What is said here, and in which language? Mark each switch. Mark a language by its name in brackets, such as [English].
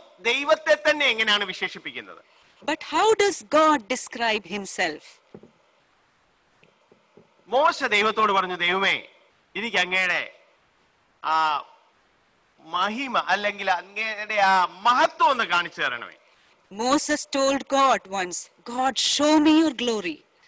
[Malayalam] ദൈവത്തെ തന്നെ എങ്ങനെയാണ് വിശേഷിപ്പിക്കുന്നത്? [English] But how does God describe himself? [Malayalam] മോശ ദൈവത്തോട് പറഞ്ഞു, ദൈവമേ എനിക്ക് അങ്ങയുടെ ആ മഹിമ അല്ലെങ്കിൽ അങ്ങയുടെ ആ മഹത്വം ഒന്ന് കാണിച്ചു തരണമേ. [English] Moses told God once, God, show me your glory.